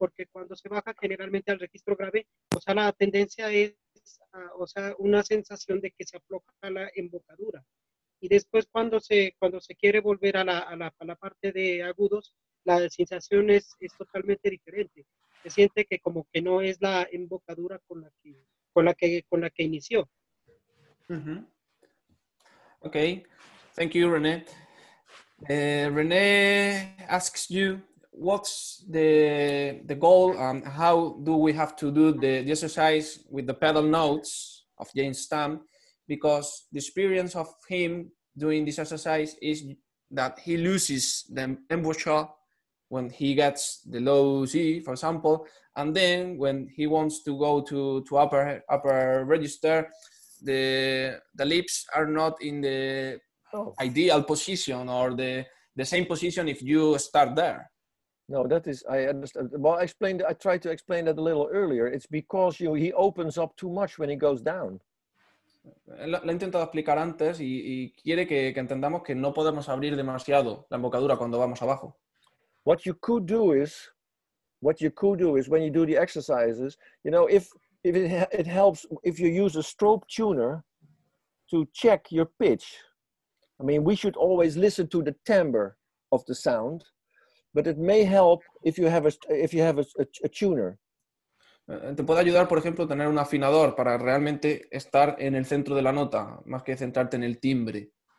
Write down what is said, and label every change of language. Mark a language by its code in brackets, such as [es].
[es] Porque cuando se baja generalmente al registro grave, o sea, la tendencia es, una sensación de que se afloja la embocadura. Y después cuando se quiere volver a la parte de agudos, la sensación es totalmente diferente. Se siente que como que no es la embocadura con la que inició. [en] Okay, thank you, René. René asks you, what's the goal and how do we have to do the exercise with the pedal notes of James Stamp? Because the experience of him doing this exercise is that he loses the embouchure when he gets the low C, for example, and then when he wants to go to upper register, the lips are not in the ideal position or the same position if you start there. No, that is, I understand. Well, I tried to explain that a little earlier. It's because he opens up too much when he goes down. [es] Lo he intentado explicar antes y quiere que entendamos que no podemos abrir demasiado la embocadura cuando vamos abajo. [en] What you could do is when you do the exercises, you know, if it helps if you use a strobe tuner to check your pitch. I mean, we should always listen to the timbre of the sound, but it may help if you have a tuner. [es] Te puede ayudar, por ejemplo, tener un afinador para realmente estar en el centro de la nota, más que centrarte en el timbre.